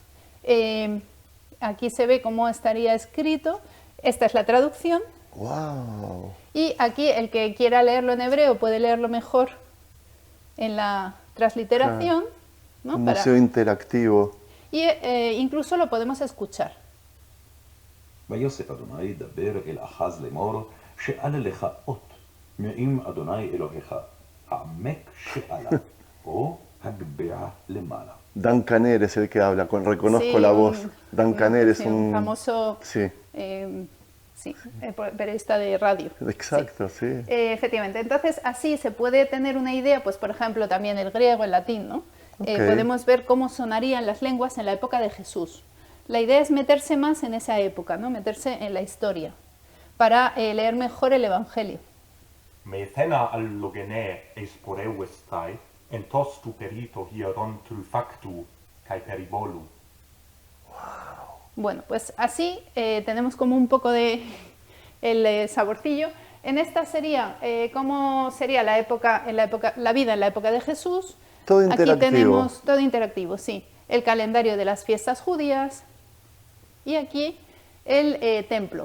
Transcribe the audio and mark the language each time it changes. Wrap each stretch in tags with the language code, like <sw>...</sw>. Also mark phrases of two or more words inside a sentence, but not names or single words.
<es>Aquí se ve cómo estaría escrito. Esta es la traducción. ¡Wow! Y aquí el que quiera leerlo en hebreo puede leerlo mejor en la transliteración, ¿no? Un museo interactivo. Y incluso lo podemos escuchar.</es> <he>ויוסף אדוני דבר אל אחז לאמור שאל לך אות מעם אדוני אלוהיך העמק שאלה או הגביה למעלה.</he> <es>Dan Caner es el que habla, reconozco Sí, la voz. Dan Caner es sí, un... famoso Sí, periodista de radio. exacto, sí. Efectivamente. Entonces, así se puede tener una idea, pues por ejemplo, también el griego, el latín, ¿no? Ok. Podemos ver cómo sonarían las lenguas en la época de Jesús. La idea es meterse más en esa época, ¿no? Meterse en la historia, para leer mejor el Evangelio.</es> <el>Μηδένα αλλογενή εισπορεύεσθαι, εντός του περί το ιερόν τρυφάκτου, και περιβόλου.</el> <es>Bueno, pues así tenemos como un poco de el saborcillo. En esta sería cómo sería la vida en la época de Jesús. Todo interactivo. Aquí tenemos todo interactivo, sí. El calendario de las fiestas judías, y aquí el templo.</es>